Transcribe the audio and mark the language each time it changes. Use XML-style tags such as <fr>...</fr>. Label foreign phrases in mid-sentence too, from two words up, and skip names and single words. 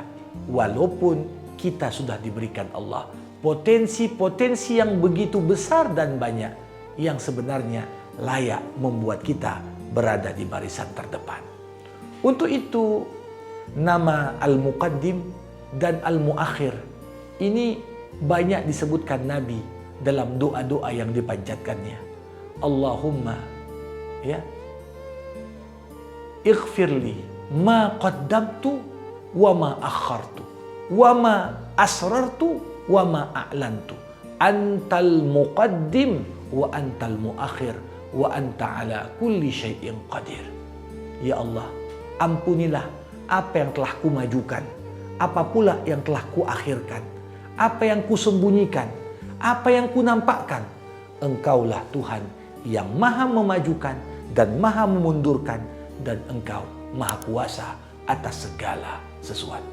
<id>Walaupun kita sudah diberikan Allah potensi-potensi yang begitu besar dan banyak yang sebenarnya layak membuat kita berada di barisan terdepan. Untuk itu nama Al-Muqaddim dan Al-Muakhir ini banyak disebutkan Nabi dalam doa-doa yang dipanjatkannya.</id> <ar>اللهم يا اغفر لي ما قدمت وما أخرت وما أسررت وما أعلنت أنت المقدم وأنت المؤخر وأنت على كل شيء قدير.</ar> <id>Ya Allah, ampunilah apa yang telah kumajukan, apa pula yang telah kuakhirkan, apa yang kusembunyikan, apa yang kunampakkan. Engkaulah Tuhan yang maha memajukan dan maha memundurkan, dan Engkau maha kuasa atas segala sesuatu.</id>